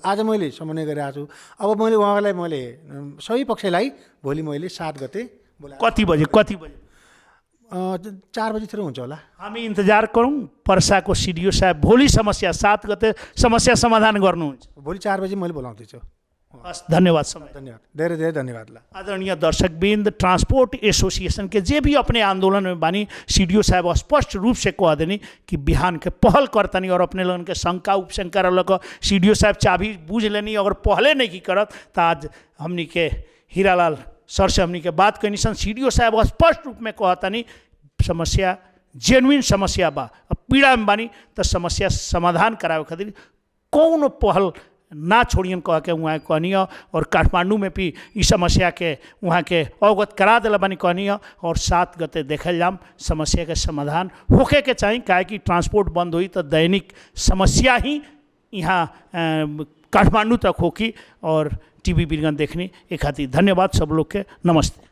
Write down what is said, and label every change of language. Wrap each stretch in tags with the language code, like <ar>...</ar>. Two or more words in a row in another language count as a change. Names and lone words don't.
<ne>आज मैले समन्वय गरिरहेको छु। अब मैले उहाँलाई सबै पक्षलाई भोलि मैले 7 गते बोलाएको। कति बजे 4 बजीतिर हुन्छ होला। हामी इन्तजार गरौँ। पर्साको सीडीओ साहब भोलि समस्या 7 गते समस्या समाधान गर्नुहुन्छ। भोलि 4 बजी मैले बोलाउँदैछु। हस्, धन्यवाद समय। धन्यवाद, धेरै धेरै धन्यवाद।</ne> <bho>आदरणीय दर्शकबिंद, ट्रांसपोर्ट एसोसिएशन के जे भी अपने आंदोलन में बानी, सीडीओ साहब स्पष्ट रूप से कह देनी कि बिहान के पहल करतनी और अपने लोगन के शंका उपशंका रहलक। सीडीओ साहब चाबी बूझ लेनी, अगर पहले नहीं की करत तो आज हमनी के हीरालाल सर से हमनी के बात करनी सन। सीडीओ साहब स्पष्ट रूप में कहतनी समस्या जेन्युइन समस्या बा, पीड़ा में बानी तो समस्या समाधान करावे खातिर कौन पहल ना छोड़ियन कह के वहाँ कहनी। और काठमांडू में भी इस समस्या के वहाँ के अवगत करा दिला बानी कहनी। और 7 गते देखल जाम समस्या के समाधान होके के चाहिए, काहे कि ट्रांसपोर्ट बंद हुई तो दैनिक समस्या ही यहाँ काठमांडू तक होगी। और टीवी बीरगंज देखने एक खातिर धन्यवाद सब लोग के। नमस्ते।</bho>